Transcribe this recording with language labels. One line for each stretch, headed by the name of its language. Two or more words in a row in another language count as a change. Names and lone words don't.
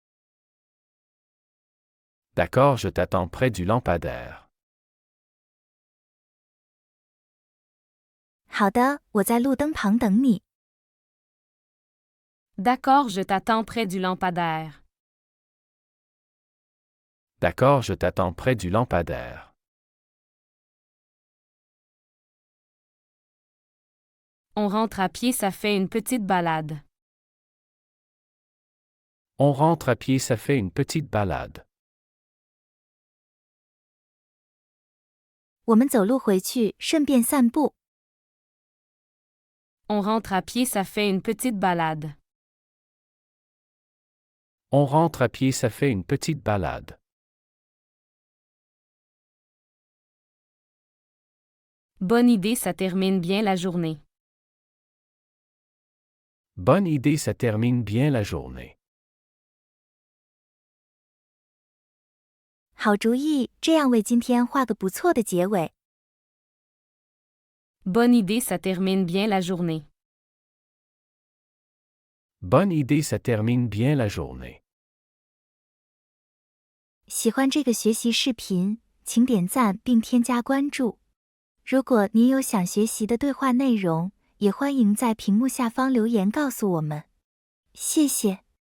French: D'accord, je t'attends près du lampadaire.
Chinese: 好的，我在路灯旁等你。
French: D'accord, je t'attends près du lampadaire. D'accord, je t'attends près du lampadaire. On rentre à pied, ça fait une petite balade. On rentre à pied, ça fait une petite balade.
Chinese: 我们走路回去，顺便散步。
French: On rentre à pied, ça fait une petite balade. On rentre à pied, ça fait une petite balade. Bonne idée, ça termine bien la journée. Bonne idée, ça termine bien la journée.
Chinese: 好主意，这样为今天画个不错的结尾。
French: Bonne idée, ça termine bien la journée. Bonne idée, ça termine bien la journée. 喜欢这个学习视频，请点赞并添加关注。如果您有想学习的对话内容，也欢迎在屏幕下方留言告诉我们。谢谢。